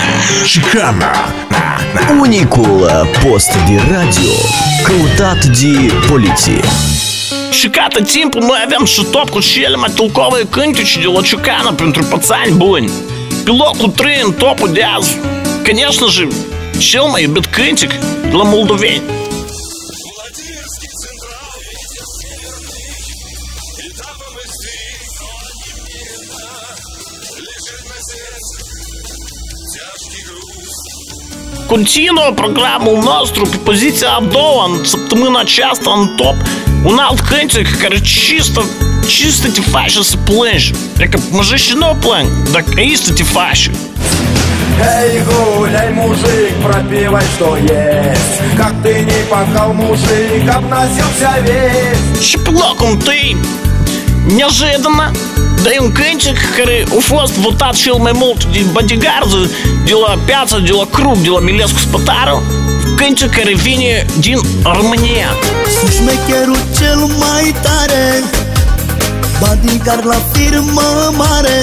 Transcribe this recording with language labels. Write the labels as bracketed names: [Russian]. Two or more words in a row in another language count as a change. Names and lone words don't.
[Romanian] Chicana. Unicul post de radio căutat de poliție. Și cată timpul noi avem și top cu cele mai tâlcovые cântece de la Ciucană pentru pățani buni. Pe locul 3 în topul de azi, [Russian] конечно же, [Romanian] cel mai iubit cântec de la moldoveni. Continuă programul nostru pe poziția a doua în săptămâna aceasta în top un alt cântec care чисто te face să plângi. Adică măjești nu plâng, dar aici te face. [Russian] Эй, гуляй, мужик, пропивай, что есть. Как ты не пахал, мужик, обносился весь. [Romanian] Și pe locul întâi, neожиданно, dar e un cântec care a fost votat cel mai mult de bodyguards, de la Piața, de la Krug, de la Milescu Spătaru. Cântec care vine din România. Sunt șmecherul cel mai tare, bodyguard la firmă mare.